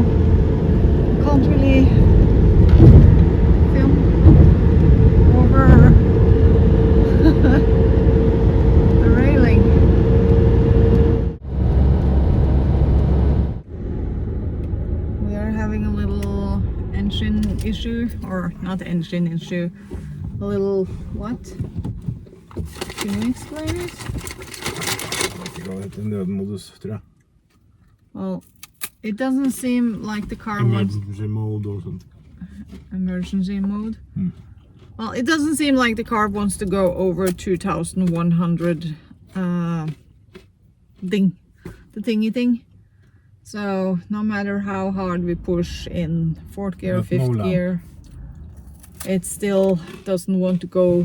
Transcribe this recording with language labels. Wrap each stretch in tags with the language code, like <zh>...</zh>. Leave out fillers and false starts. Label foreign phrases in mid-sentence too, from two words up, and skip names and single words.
<en>You can't really film over the railing. We are having a little engine issue, or not engine issue, a little what? Can you explain it?</en> <no>Det heter nødmodus, tror jeg.</no> <en>Well, it doesn't seem like the car wants Emergency mode</en> <no>og sånt.</no> <en>emergency mode. Well, it doesn't seem like the car wants to go over 2,100 the thingy thing. So no matter how hard we push in fourth gear or fifth gear, it still doesn't want to go.</en>